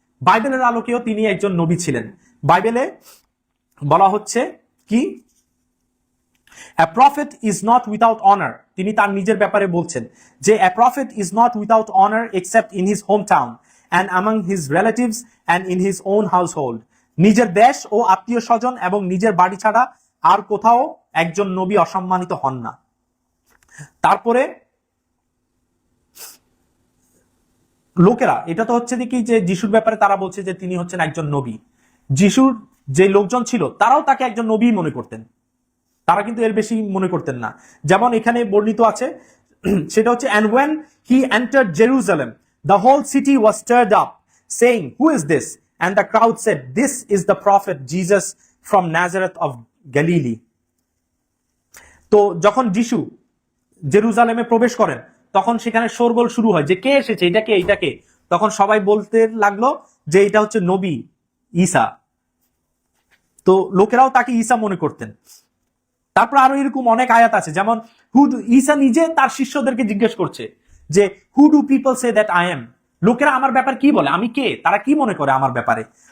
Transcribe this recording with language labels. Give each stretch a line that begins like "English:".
Bangla: বাইবেলের আলোকেও তিনি একজন নবী ছিলেন। বাইবেলে বলা হচ্ছে কি,
English: A prophet is not without honor,
Bangla: তিনি তার নিজের ব্যাপারে বলছেন যে
English: a prophet is not without honor except in his hometown and among his relatives and in his own household,
Bangla: নিজের দেশ ও আত্মীয় স্বজন এবং নিজের বাড়ি ছাড়া আর কোথাও একজন নবী অসম্মানিত হন না। তারপরে লোকেরা, এটা তো হচ্ছে কি যে যিশুর ব্যাপারে তারা বলছে যে তিনি হচ্ছেন একজন নবী। যিশুর যে লোকজন ছিল তারাও তাকে একজন নবী মনে করতেন, তারা কিন্তু এর বেশি মনে করতেন না। যেমন এখানে বর্ণিত আছে, সেটা হচ্ছে
English: and when he entered Jerusalem the whole city was stirred up saying who is this, and the crowd said this is the prophet Jesus from Nazareth of Galilee.
Bangla: তো যখন যিশু জেরুজালেমে প্রবেশ করেন তখন সেখানে শোরগোল শুরু হয় যে কে এসেছে, এটাকে এইটাকে। তখন সবাই বলতে লাগলো যে এটা হচ্ছে নবী ঈসা। তো লোকেরাও তাকে ঈসা মনে করতেন। তারপর আরো এরকম অনেক আয়াত আছে, যেমন ঈসা নিজে তার শিষ্যদেরকে জিজ্ঞেস করছে যে
English: who do people say that I am,
Bangla: লোকেরা আমার ব্যাপার কি বলে, আমি কে, তারা কি মনে করে আমার ব্যাপারে।